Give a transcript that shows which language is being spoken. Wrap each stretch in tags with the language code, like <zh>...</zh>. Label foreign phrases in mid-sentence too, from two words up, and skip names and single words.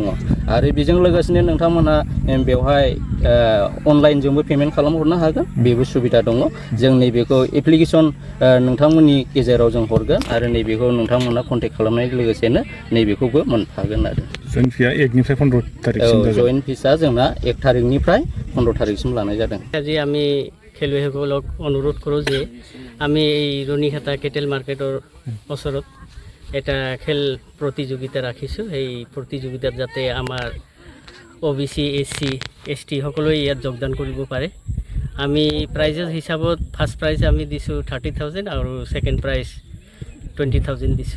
<brx>आरो बेजों लोगोसेनो नोंथांमोनहा बेवहाय अनलाइनजोंबो पेमेन्ट खालामहरनो हागोन, बेबो सुबिदा दङ। जों नैबेखौ एप्लिकेसन नोंथांमोननि गेजेराव जों हरगोन आरो नैबेखौ नोंथांमोनहा कन्टेक्ट खालामनाय लोगोसेनो नैबेखौबो मोनफागोन आरो।</brx> <en>joint fees</en> <brx>1 निफ्राय 15 तारिखसिम जागोन।</brx> <en>joint fees</en> <brx>जोंना 1 तारिखनिफ्राय 15 तारिखसिम लानाय जादों।</brx> <as>আজি আমি খেলুৱৈসকলক অনুৰোধ কৰোঁ যে আমি এই ৰুনিকাটা কেটেল মাৰ্কেটৰ ওচৰত এটা খেল প্ৰতিযোগিতা ৰাখিছোঁ। এই প্ৰতিযোগিতাত যাতে আমাৰ OBC SC ST সকলোৱে ইয়াত যোগদান কৰিব পাৰে। আমি প্ৰাইজেছ হিচাপত</as> <en>first prize</en> <as>আমি দিছোঁ 30,000 আৰু</as> <en>second prize</en> <as>20,000 দিছোঁ।</as>